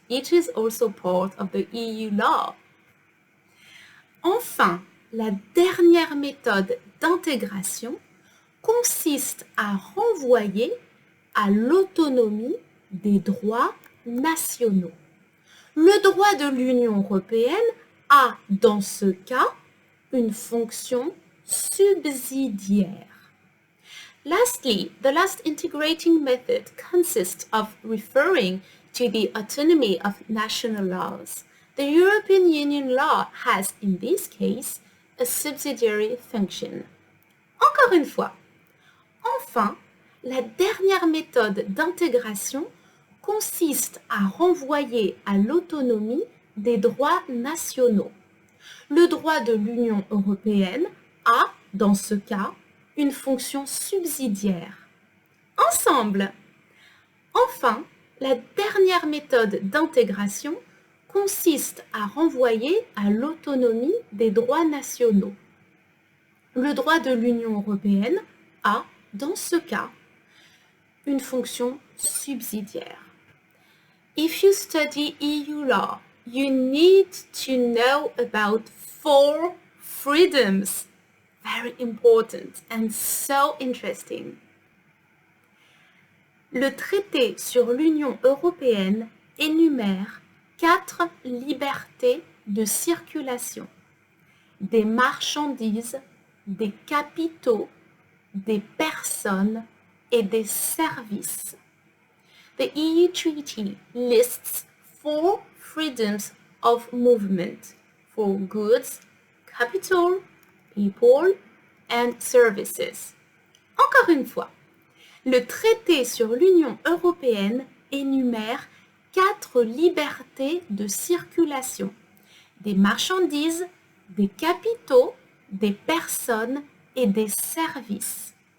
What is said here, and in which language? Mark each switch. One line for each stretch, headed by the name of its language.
English: It is also part of the EU law.
French: Enfin, la dernière méthode d'intégration consiste à renvoyer à l'autonomie des droits nationaux. Le droit de l'Union européenne a, dans ce cas, une fonction subsidiaire.
English: Lastly, the last integrating method consists of referring to the autonomy of national laws. The European Union law has, in this case, a subsidiary function.
French: Encore une fois. Enfin, la dernière méthode d'intégration consiste à renvoyer à l'autonomie des droits nationaux. Le droit de l'Union européenne a, dans ce cas, une fonction subsidiaire. Ensemble! Enfin, la dernière méthode d'intégration consiste à renvoyer à l'autonomie des droits nationaux. Le droit de l'Union européenne a, dans ce cas, une fonction subsidiaire.
English: If you study EU law, you need to know about 4 freedoms. Very important and so interesting.
French: Le traité sur l'Union européenne énumère 4 libertés de circulation, des marchandises, des capitaux, des personnes et des services.
English: The EU Treaty lists 4 freedoms of movement for goods, capital, people and services.
French: Encore une fois, le traité sur l'Union européenne énumère 4 libertés de circulation, des marchandises, des capitaux, des personnes et des services.